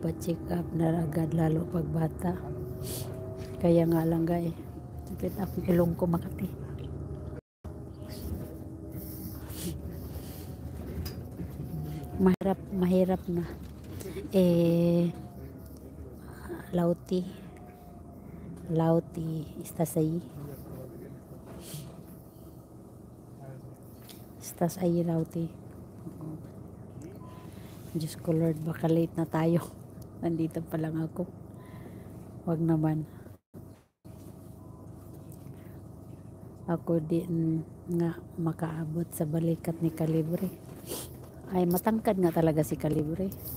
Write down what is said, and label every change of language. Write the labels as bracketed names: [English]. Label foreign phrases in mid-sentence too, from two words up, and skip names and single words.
[Filipino] magpa-check up na agad, lalo pag bata. Kaya nga lang guys, sakit ako ilong ko Makati. Mahirap na. [Spanish] Lauti estás ahí Lauti. [Filipino] Diyos ko Lord, baka late na tayo. Nandito pa lang ako. Wag naman. Ako din nga makaabot sa balikat ni Kalibre. Ay, matangkad nga talaga si Kalibre.